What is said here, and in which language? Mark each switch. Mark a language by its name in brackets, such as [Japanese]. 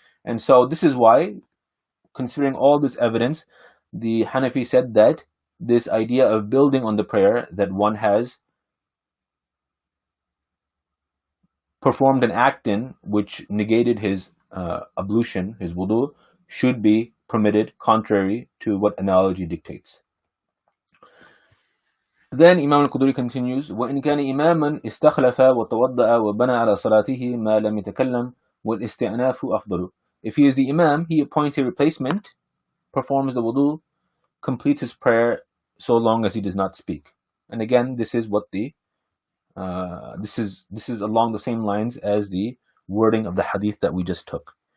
[English] And so this is why, considering all this evidence, the Hanafi said that this idea of building on the prayer that one has performed an act in which negated his ablution, his wudu, should be permitted, contrary to what analogy dictates. Then Imam al-Quduri continues, [Arabic] وَإِنْ كَانَ إِمَامًا إِسْتَخْلَفَ وَتَوَضَّأَ وَبَنَى عَلَى صَلَاتِهِ مَا لَمْ يَتَكَلَّمْ وَالْإِسْتِعْنَافُ أَفْضَلُ. [English] If he is the Imam, he appoints a replacement, performs the wudu, completes his prayer, so long as he does not speak. And again, this is what the this is along the same lines as the wording of the hadith that we just took.